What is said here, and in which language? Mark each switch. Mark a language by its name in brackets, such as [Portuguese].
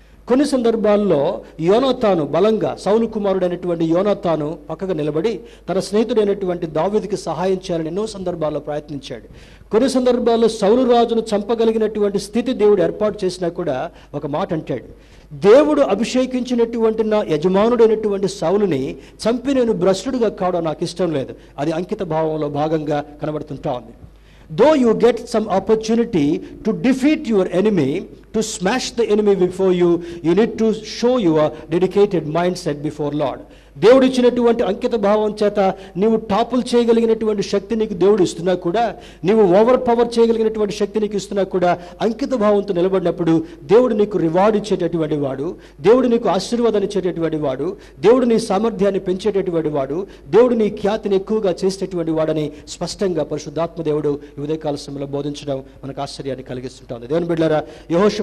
[Telugu] కొన్ని సందర్భాల్లో యోనాతాను బలంగా, సౌలు కుమారుడైనటువంటి యోనాతాను పక్కగా నిలబడి తన స్నేహితుడైనటువంటి దావీదుకి సహాయం చేయాలని ఎన్నో సందర్భాల్లో ప్రయత్నించాడు. కొన్ని సందర్భాల్లో సౌలు రాజును చంపగలిగినటువంటి స్థితి దేవుడు ఏర్పాటు చేసినా కూడా ఒక మాట అంటాడు, దేవుడు అభిషేకించినటువంటి నా యజమానుడైనటువంటి సౌలుని చంపి నేను భ్రష్టుడిగా కావడం నాకు ఇష్టం లేదు. అది అంకిత భావంలో భాగంగా కనబడుతుంటా ఉంది. [English] Though you get some opportunity to defeat your enemy, to smash the enemy before you, you need to show your dedicated mindset before Lord. [Telugu] దేవుడు ఇచ్చినటువంటి అంకిత భావం చేత నీవు టాపుల్ చేయగలిగినటువంటి శక్తి నీకు దేవుడు ఇస్తున్నా కూడా, నీవు ఓవర్ పవర్ చేయగలిగినటువంటి శక్తి నీకు ఇస్తున్నా కూడా, అంకిత భావంతో నిలబడినప్పుడు దేవుడు నీకు రివార్డ్ ఇచ్చేటటువంటి వాడు, దేవుడు నీకు ఆశీర్వాదాన్ని ఇచ్చేటటువంటి వాడు, దేవుడు నీ సామర్థ్యాన్ని పెంచేటటువంటి వాడు, దేవుడు నీ ఖ్యాతిని ఎక్కువగా చేసేటటువంటి వాడని స్పష్టంగా పరిశుద్ధాత్మ దేవుడు ఈ ఉదయకాల సమయంలో బోధించడం మనకు ఆశ్చర్యాన్ని కలిగిస్తుంటుంది. దేవుని బిడ్డలారా, యెహోషాపాతు